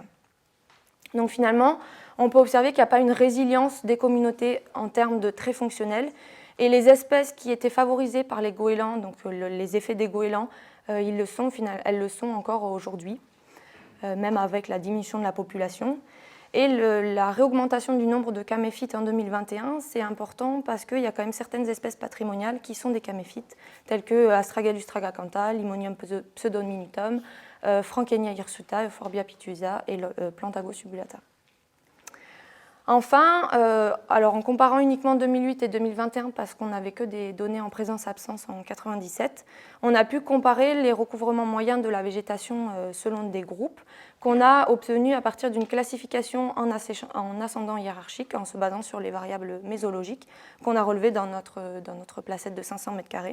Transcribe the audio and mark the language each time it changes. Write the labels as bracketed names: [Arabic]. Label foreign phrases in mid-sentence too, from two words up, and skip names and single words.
[French] Donc finalement, on peut observer qu'il n'y a pas une résilience des communautés en termes de traits fonctionnels, et les espèces qui étaient favorisées par les goélands, donc les effets des goélands, elles le sont encore aujourd'hui, même avec la diminution de la population. Et la réaugmentation du nombre de caméphytes en 2021, c'est important parce qu'il y a quand même certaines espèces patrimoniales qui sont des caméphytes, telles que Astragalus tragacantha, Limonium pseudodiminutum, Frankenia hirsuta, Euphorbia pituosa et Plantago subulata. Enfin, alors en comparant uniquement 2008 et 2021, parce qu'on n'avait que des données en présence-absence en 1997, on a pu comparer les recouvrements moyens de la végétation selon des groupes qu'on a obtenus à partir d'une classification en ascendant hiérarchique en se basant sur les variables mésologiques qu'on a relevées dans notre placette de 500 m².